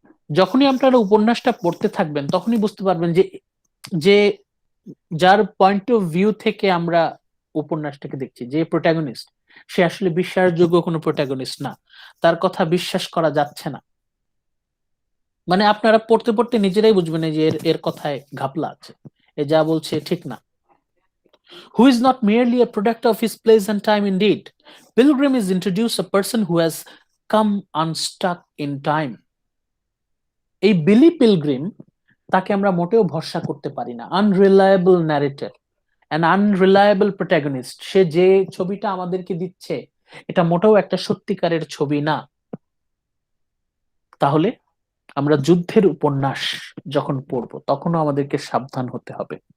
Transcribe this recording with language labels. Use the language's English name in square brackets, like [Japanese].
[Bangla] যখনই আপনারা উপন্যাসটা পড়তে থাকবেন তখনই বুঝতে পারবেন যে যে যার পয়েন্ট অফ ভিউ থেকে আমরা উপন্যাসটাকে দেখছি, যে প্রোটাগনিস্ট, সে আসলে বিশ্বাসযোগ্য কোনো প্রোটাগনিস্ট না, তার কথা বিশ্বাস করা যাচ্ছে না। মানে আপনারা পড়তে পড়তে নিজেরাই বুঝবেন যে এর এর কথায় ঘাপলা আছে, এ যা বলছে ঠিক না। [English] Who is not merely a product of his place and time indeed. Pilgrim is introduced a person who has come unstuck in time. [Bangla] এই বিলি পিলগ্রিম, তাকে আমরা মোটেও ভরসা করতে পারি না। [English] Unreliable narrator, an unreliable protagonist. [Bangla] সে যে ছবিটা আমাদেরকে দিচ্ছে এটা মোটেও একটা সত্যিকারের ছবি না। তাহলে আমরা যুদ্ধের উপন্যাস যখন পড়বো তখনও আমাদেরকে সাবধান হতে হবে।